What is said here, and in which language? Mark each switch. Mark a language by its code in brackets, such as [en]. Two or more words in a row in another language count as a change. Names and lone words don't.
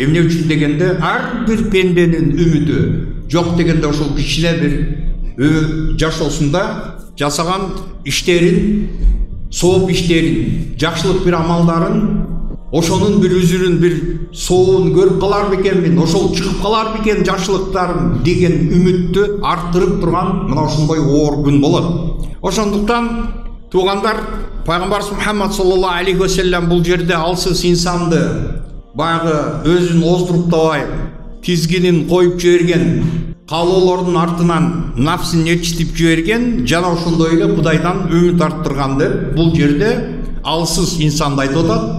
[ky] Эмне үчүн дегенде, ар бир пенденин үмүтү жок дегенде ошол кичине бир жашоосунда жасаган иштерин, сооп иштерин, жакшылык бир амалдарын, ошонун бир үзүрүн, бир соовун көрүп калар бекенмин, ошол чыгып калар бекен жакшылыктарым деген үмүттү арттырып турган мына ошондой оор күн болот. Ошондуктан туугандар, Пайгамбарыбыз Мухаммад [ar] صلى الله عليه وسلم [ky] бул жерде алсыз инсанды баягы өзүн оздуруптабай тизгинин коюп жиберген, каалоолордун артынан нафсын ээрчитип жиберген, жана ошондой эле Кудайдан үмүт арттырганды бул жерде алсыз инсанды айтып атат.